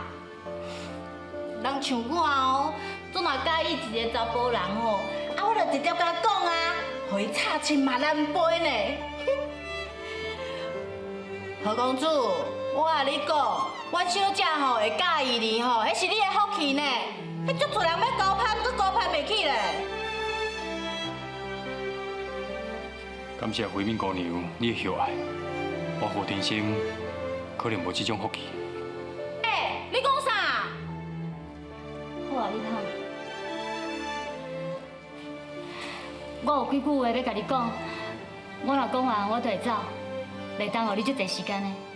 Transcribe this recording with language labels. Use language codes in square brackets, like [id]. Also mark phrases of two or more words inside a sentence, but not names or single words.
[nan] 人像我哦，总若介意一个查甫人吼，啊，我就直接甲他讲啊，互伊插千万万杯呢。何公主，我甲你讲，阮小姐吼会介意你吼，迄是你的福气呢。迄足多人要高攀，阁高攀袂起咧。感谢回民姑娘你的厚爱，我何天生可能无这种福气。你讲啥？好啊，李芳，我有几句话要甲你讲，我若讲完我就会走，袂耽误你足侪时间的。